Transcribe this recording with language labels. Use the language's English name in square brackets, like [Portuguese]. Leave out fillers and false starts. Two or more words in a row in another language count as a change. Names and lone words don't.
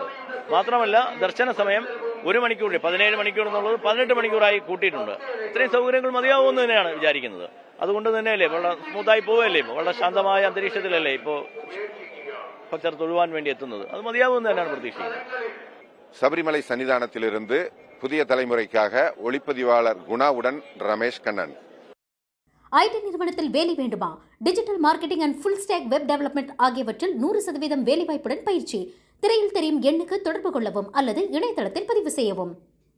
[Malayalam] മാത്രമല്ല, ദർശന സമയം 1 മണിക്കൂർ 17 മണിക്കൂർ എന്നുള്ളത് 18 മണിക്കൂറായി കൂട്ടിയിട്ടുണ്ട്. ഇത്രയും സൗകര്യങ്ങൾ മതിയാവുമെന്ന് തന്നെയാണ് വിചാരിക്കുന്നത്. അതുകൊണ്ട് തന്നെയല്ലേ വളരെ സ്മൂത്തായി പോവുകയല്ലേ, വളരെ ശാന്തമായ അന്തരീക്ഷത്തിലല്ലേ ഇപ്പോ ഭക്തർ തൊഴുവാൻ വേണ്ടി എത്തുന്നത്. അത് മതിയാവുമെന്ന് തന്നെയാണ് പ്രതീക്ഷിക്കുന്നത്. [Tamil] சபரிமலை சன்னிதானத்திலிருந்து புதிய தலைமுறைக்காக ஒளிப்பதிவாளர் குணாவுடன் ரமேஷ் கண்ணன். ஐடி நிறுவனத்தில் வேலை வேண்டுமா? [English] digital marketing and full stack web development [Tamil] ஆகியவற்றில் 100% வேலைவாய்ப்புடன் பயிற்சி. திரையில் தெரியும் எண்ணுக்கு தொடர்பு கொள்ளவும் அல்லது இணையதளத்தில் பதிவு செய்யவும்.